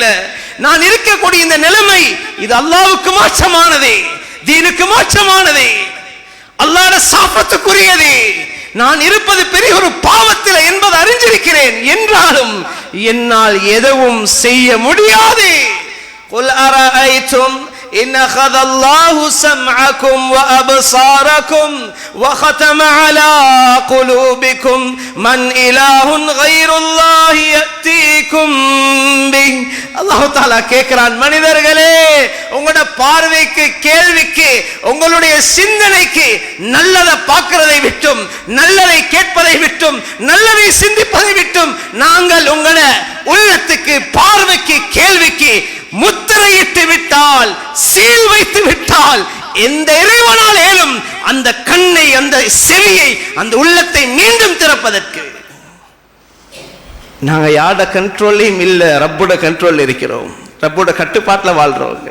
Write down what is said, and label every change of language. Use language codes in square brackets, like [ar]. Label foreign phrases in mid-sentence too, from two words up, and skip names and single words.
[ta] நான் இருக்கக்கூடிய இந்த நிலைமை இது அல்லாஹ்வுக்கு மாற்றமானது, தீனுக்கு மாற்றமானது, அல்லாஹ்வுடைய சாபத்துக்குரியது. நான் இருப்பது பெரிய ஒரு பாவத்தில் என்பதை அறிஞ்சிருக்கிறேன். என்றாலும் என்னால் எதுவும் செய்ய முடியாது. [ar] قل أرأيتم إن أخذ الله سمعكم وأبصاركم وختم على قلوبكم من إله غير الله يأتيكم به. [ta] அல்லாஹ் தஆலா கேட்கிறான், மனிதர்களே, உங்களுடைய பார்வைக்கு, கேள்விக்கு, உங்களுடைய சிந்தனைக்கு நல்லதை பார்க்கிறதை விட்டும், நல்லதை கேட்பதை விட்டும், நல்லதை சிந்திப்பதை விட்டும் நாங்கள் உங்களை உள்ளத்துக்கு, பார்வைக்கு, கேள்விக்கு முத்திரையிட்டு விட்டால், சீல் வைத்து விட்டால், எந்த இறைவனால் ஏலும் அந்த கண்ணை, அந்த செவியை, அந்த உள்ளத்தை மீண்டும் திறப்பதற்கு நாங்க யாரோட கண்ட்ரோல்லையும் இல்ல, ரப்போட கண்ட்ரோல் இருக்கிறோம், ரப்போட கட்டுப்பாட்டில் வாழ்றவங்க.